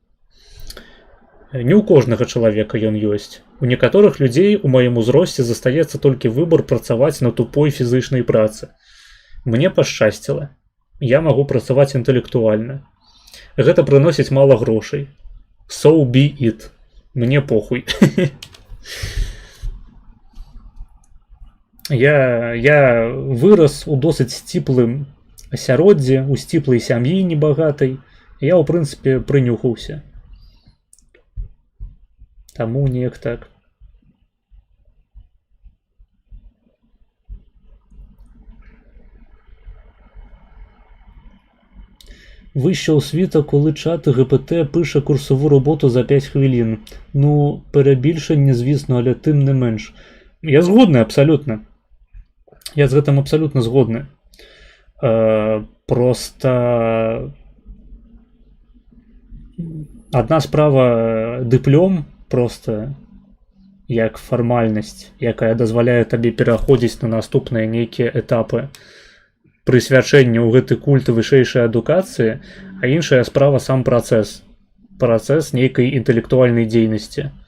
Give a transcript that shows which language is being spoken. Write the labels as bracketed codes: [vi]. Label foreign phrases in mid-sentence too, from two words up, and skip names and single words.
[be] Не ў кожнага чалавека ён ёсць. У некаторых людзей у маім узросце застаецца толькі выбар працаваць на тупой фізычнай працы. Мне пашчасціла. Я магу працаваць інтэлектуальна. Гэта прыносіць мала грошай. [en] So be it. [be] Мне похуй. Я вырас у досыць сціплым асяроддзі, у сціплай сям'і небагатай. Я, ў прынцыпе, прынюхаўся. Таму неяк так. [uk] Вище освіта, коли чат ГПТ пише курсову роботу за 5 хвилин. Ну, перебільшення, звісно, але тим не менш. Я згодний абсолютно. [be] Я з гэтым абсолютно згодны. Просто одна справа дыплом просто як фармальнасць, якая дазваляе табе пераходзіць на наступныя нейкія этапы прысвячэння ў гэты культ вышэйшай адукацыі, а іншая справа сам працэс нейкай інтэлектуальнай дзейнасці.